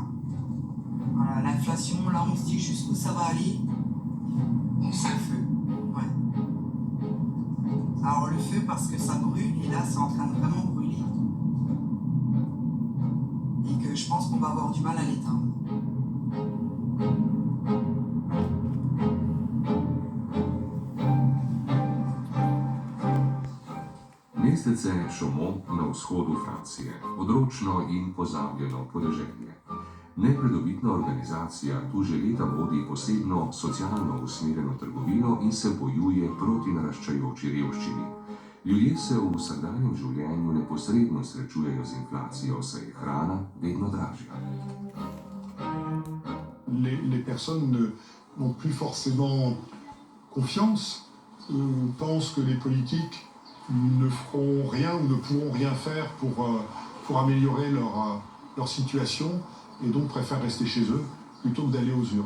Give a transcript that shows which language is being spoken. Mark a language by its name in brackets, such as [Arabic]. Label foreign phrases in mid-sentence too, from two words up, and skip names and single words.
[French] Voilà, l'inflation, là on se dit jusqu'où ça va aller. C'est le feu. Ouais. Alors le feu parce que ça brûle, et là c'est en train de vraiment brûler. Et que je pense qu'on va avoir du mal à l'éteindre. [Slovenian] Mestece Chaumont na vzhodu Francije, odročno in pozabljeno podeželje. Nepridobitna organizacija tu že leta vodi posebno socialno usmerjeno trgovino in se bojuje proti naraščajoči revščini. Ljudje se v vsakdanjem življenju neposredno srečujejo z inflacijo, saj je hrana vedno dražja. [French] Les personnes n'ont plus forcément confiance, pensent que les politiques ne feront rien ou ne pourront rien faire pour améliorer leur situation et donc préfèrent rester chez eux plutôt que d'aller aux urnes.